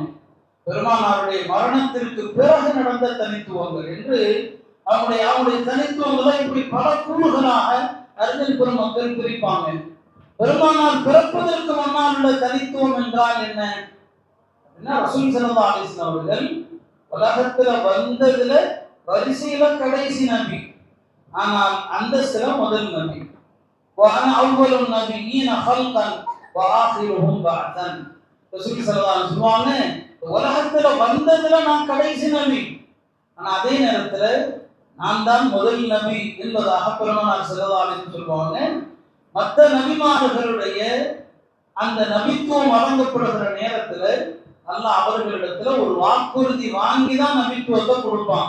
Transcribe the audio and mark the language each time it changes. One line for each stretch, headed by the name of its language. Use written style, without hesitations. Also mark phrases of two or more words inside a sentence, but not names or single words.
Tamil: பெருமானாருடைய மரணத்திற்கு பிறகு நடந்த தனித்துவங்கள் என்று அவருடைய தனித்துவங்களை இப்படி பல கூறுகளாக அறிஞர் பெருமக்கள் பிரிப்பாங்க. பெருமானார் பிறப்பதற்கு முன்னால் உள்ள தனித்துவம் என்றால் என்ன? ரசூல்
Arabic: صلى الله عليه وسلم
Tamil: அவர்கள் உலகத்துல வந்ததுல வரிசையில கடைசி நபி, ஆனால் அந்தஸ்துல முதல் நபி.
Arabic: وأنا أول النبيين خلقا وآخرهم بعثا.
Tamil: ரசூல்
Arabic: صلى الله عليه وسلم
Tamil: சொல்வாங்க, உலகத்துல வந்ததுல நான் கடைசி நபி, ஆனா அதே நேரத்துல நான் தான் முதல் நபி என்பதாக பெருமானார்
Arabic: صلى الله عليه وسلم
Tamil: சொல்வாங்க. மற்ற நபிமார்களுடைய அந்த நபித்துவம் வழங்கப்படுகிற நேரத்துல அல்லாஹ் அவர்களிடத்துல ஒரு வாக்குறுதி வாங்கி தான் நபித்துவத்தை கொடுப்பான்.